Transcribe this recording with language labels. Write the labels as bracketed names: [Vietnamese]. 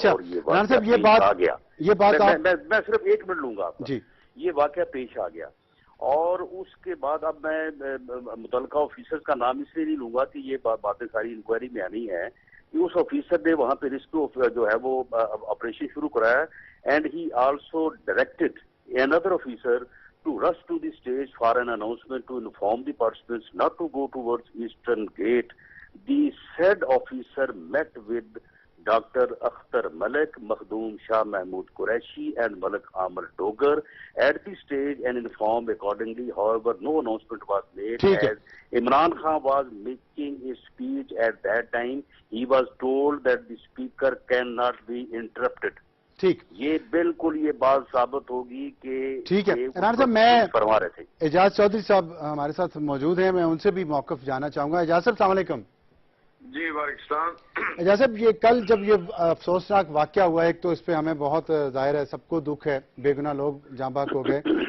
[Urdu] اور یہ واقعہ آ گیا. میں صرف 1 منٹ لوں گا آپ کا. یہ واقعہ پیش آ گیا اور اس کے بعد اب میں متعلقہ آفیسر کا نام اس لیے نہیں لوں گا کہ یہ باتیں ساری انکوائری میں آنی ہے کہ اس آفیسر نے وہاں پہ ریسکیو جو ہے وہ آپریشن شروع کرایا. [English] And he also directed another officer to rush to the stage for an announcement to inform the participants not to go towards Eastern Gate the said officer met with Dr. Akhtar Malik, Makhdoom Shah Mahmood Qureshi and Malik Amar Dogar at the stage and informed accordingly. However, no announcement was made as Imran Khan was making a speech at that time. He was told that the speaker cannot be interrupted. [Urdu] ٹھیک یہ بالکل یہ بات ثابت ہوگی کہ ٹھیک ہے عمران صاحب، میں فرما رہے تھے. اعجاز چودھری صاحب ہمارے ساتھ موجود ہیں، میں ان سے بھی موقف جاننا چاہوں گا. اعجاز صاحب السلام علیکم. جی وعلیکم السلام. اعجاز صاحب، یہ کل جب یہ افسوسناک واقعہ ہوا، ایک تو اس پہ ہمیں بہت ظاہر ہے سب کو دکھ ہے، بے گناہ لوگ جاں بحق ہو گئے.